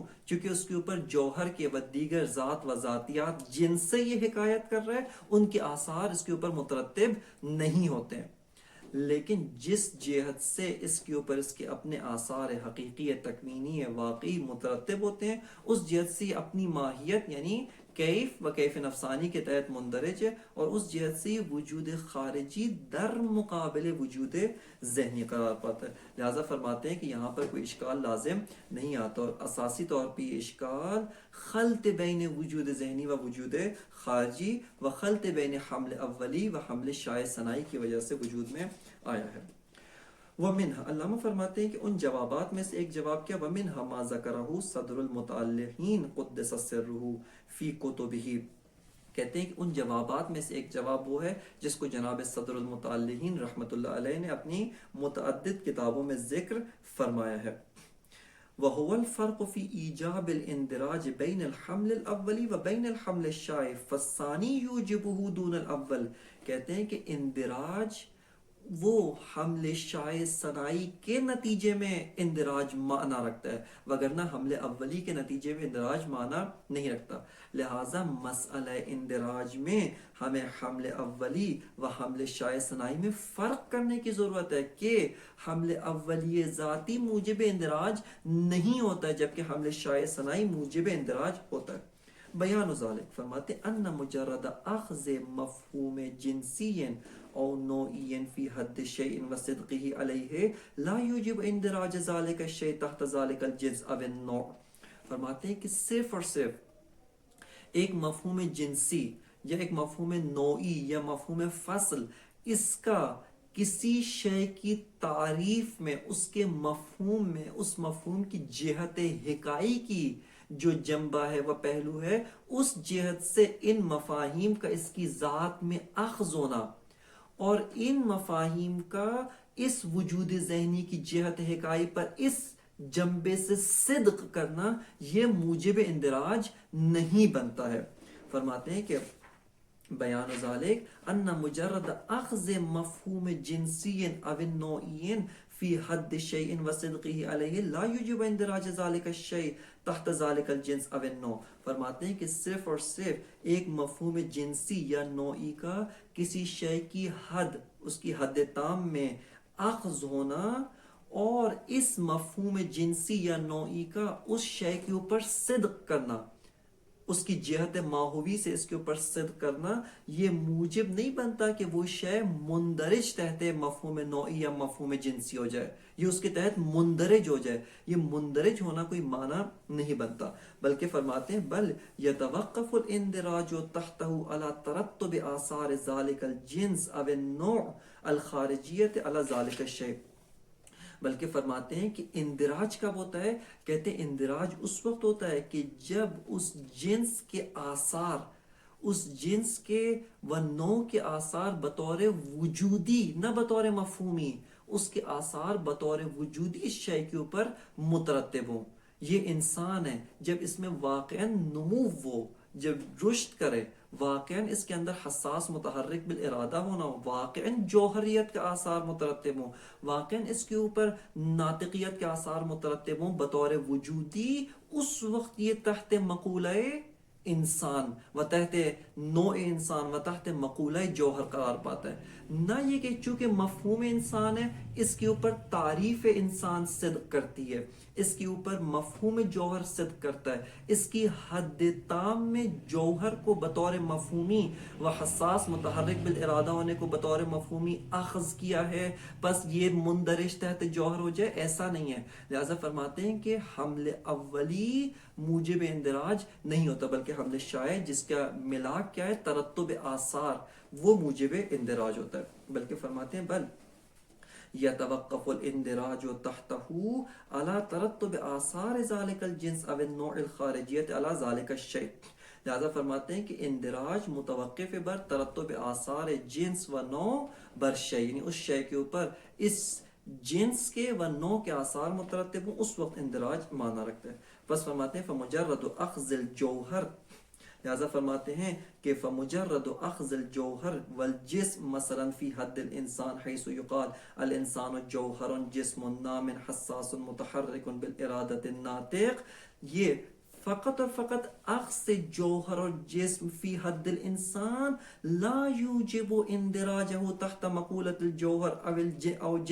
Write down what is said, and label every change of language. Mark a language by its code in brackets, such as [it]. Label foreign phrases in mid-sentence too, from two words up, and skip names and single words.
[ur] چونکہ اس کے اوپر جوہر کے و دیگر ذات و ذاتیات جن سے یہ حکایت کر رہا ہے ان کے آثار اس کے اوپر مترتب نہیں ہوتے ہیں، لیکن جس جہت سے اس کے اوپر اس کے اپنے آثار حقیقی تکوینی واقعی مترتب ہوتے ہیں اس جہت سے اپنی ماہیت یعنی کیف و کیف نفسانی کے تحت مندرج ہے، اور اس جہت سے وجود خارجی در مقابل وجود ذہنی قرار پاتا ہے۔ لہذا فرماتے ہیں کہ یہاں پر کوئی اشکال لازم نہیں آتا، اور اساسی طور پہ یہ اشکال خلط بین وجود ذہنی و وجود خارجی و خلط بین حمل اولی و حمل شائع ثنائی کی وجہ سے وجود میں آیا ہے۔ وَمِنْهَا علامہ فرماتے ہیں کہ ان جوابات میں سے ایک جواب کیا؟ [ar] وَمِنْهَا مَا ذَكَرَهُ صَدْرُ الْمُتَعَلِّقِينَ قُدِّسَ سِرُّهُ فِي كُتُبِهِ، [ur] کہتے ہیں کہ ان جوابات میں سے ایک جواب وہ ہے جس کو جناب صدر المتعلقین رحمۃ اللہ علیہ نے اپنی متعدد کتابوں میں ذکر فرمایا ہے۔ [ar] وَهُوَ الْفَرْقُ فِي إِيجَابِ الْإِنْدِرَاجِ بَيْنَ الْحَمْلِ الْأَوَّلِ وَبَيْنَ الْحَمْلِ الشَّائِعِ فَالثَّانِي يُوجِبُهُ دُونَ الْأَوَّلِ، [ur] کہتے ہیں کہ اندراج وہ حمل شائع صنائی کے نتیجے میں اندراج معنی رکھتا ہے، وگرنہ حمل اولی کے نتیجے میں اندراج معنی نہیں رکھتا۔ لہٰذا مسئلہ اندراج میں ہمیں حمل اولی و حمل شائع صنائی میں فرق کرنے کی ضرورت ہے کہ حمل اولی ذاتی موجب اندراج نہیں ہوتا ہے، جبکہ حمل شائع صنائی موجب اندراج ہوتا ہے۔ [ar] بیان ذالک فرماتے ان مجرد اخذ مفہوم جنسی او نوعی فی حد شیء و صدقہ علیہ لا یوجب اندراج ذالک الشیء تحت ذالک الجنس او النوع۔ [ur] فرماتے ہیں کہ صرف اور صرف ایک مفہوم جنسی یا ایک مفہوم نوعی یا مفہوم فصل، اس کا کسی شے کی تعریف میں، اس کے مفہوم میں، اس مفہوم کی جہت حکائی کی جو جنبہ ہے، وہ پہلو ہے، اس جہت سے ان مفاہیم کا اس کی ذات میں اخذ ہونا اور ان مفاہیم کا اس وجود ذہنی کی جہت حکائی پر اس جنبے سے صدق کرنا، یہ موجب اندراج نہیں بنتا ہے۔ فرماتے ہیں کہ [ar] بیان ذالک ان مجرد اخذ مفہوم جنسی او نوعی فی حد شیء و صدقہ علیہ لا یوجب اندراج ذالک الشیء تحت ذالک الجنس او النوع۔ [ur] فرماتے ہیں کہ صرف اور صرف ایک مفہوم جنسی یا نوعی کا کسی شے کی حد، اس کی حد تام میں اخذ ہونا اور اس مفہوم جنسی یا نوعی کا اس شے کے اوپر صدق کرنا، اس کی جہت ماہوی سے اس کے اوپر صدق کرنا، یہ موجب نہیں بنتا کہ وہ شے مندرج تحت مفہوم نوعی یا مفہوم جنسی ہو جائے، یہ اس کے تحت مندرج ہو جائے۔ یہ مندرج ہونا کوئی معنی نہیں بنتا، بلکہ فرماتے ہیں [ar] بل یتوقف الاندراج تحتہ علی ترتب آثار ذالک الجنس او النوع الخارجیت علی ذالک الشیء۔ [ur] بلکہ فرماتے ہیں کہ اندراج کب ہوتا ہے؟ کہتے ہیں اندراج اس وقت ہوتا ہے کہ جب اس جنس کے آثار، اس جنس کے و نوع کے آثار بطور وجودی، نہ بطور مفہومی، اس کے آثار بطور وجودی اس شے کے اوپر مترتب ہوں۔ یہ انسان ہے، جب اس میں واقعاً نمو ہو، جب رشد کرے، واقعاً اس کے اندر حساس متحرک بالارادہ ہونا ہو، واقعاً جوہریت کے آثار مترتب ہوں، واقعاً اس کے اوپر ناطقیت کے آثار مترتب ہوں بطور وجودی، اس وقت یہ تحت مقولہ انسان و تحت نوع انسان و تحت مقولہ جوہر قرار پاتا ہے۔ نہ یہ کہ چونکہ مفہوم انسان ہے، اس کے اوپر تعریف انسان صدق کرتی ہے، اس کے اوپر مفہوم جوہر صدق کرتا ہے، اس کی حد تام میں جوہر کو بطور مفہومی و حساس متحرک بالارادہ ہونے کو بطور مفہومی اخذ کیا ہے، بس یہ مندرج تحت جوہر ہو جائے، ایسا نہیں ہے۔ لہذا فرماتے ہیں کہ حمل اولی موجب اندراج نہیں ہوتا، بلکہ حمل شائع جس کا ملاک کیا ہے، ترتب آثار، وہ موجب اندراج ہوتا ہے۔ [ar] بلکہ فرماتے ہیں بل یتوقف الاندراج تحتہ علی ترتب آثار ذالک الجنس او النوع الخارجیت علی ذالک الشیء۔ [ur] لہذا فرماتے ہیں کہ [fa] اندراج متوقف بر ترتب آثار جنس و نوع بر شیء، [ur] یعنی اس شے کے اوپر اس جنس کے و نوع کے آثار مترتب ہوں، اس وقت اندراج معنی رکھتا ہے۔ بس فرماتے ہیں [ar] فمجرد اخذ الجوہر، [ur] لہذا فرماتے ہیں کہ [ar] فمجرد اخذ الجوہر والجسم مثلا فی حد الانسان حیث یقال الانسان جوہر جسم نام حساس متحرک بالارادت الناطق، [ur] یہ فقط اور فقط اخذ جوہر اور جسم [ar] فی حد الانسان لا یوجب اندراجہ تحت مقولۃ الجوہر او